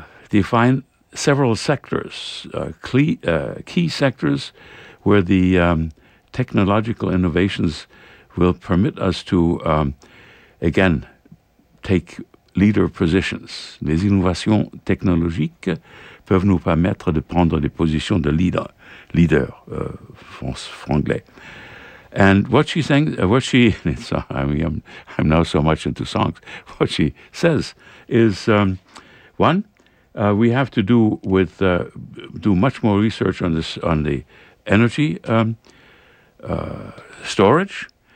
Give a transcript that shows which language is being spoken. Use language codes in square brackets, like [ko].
[en] define several sectors, key sectors, where the technological innovations will permit us to, again, take leader positions. [fr] Les innovations technologiques peuvent nous permettre de prendre des positions de leader, franglais. [en] And what she sang, I'm now so much into songs. What she says is, one, we have to do much more research on this, on the energy storage.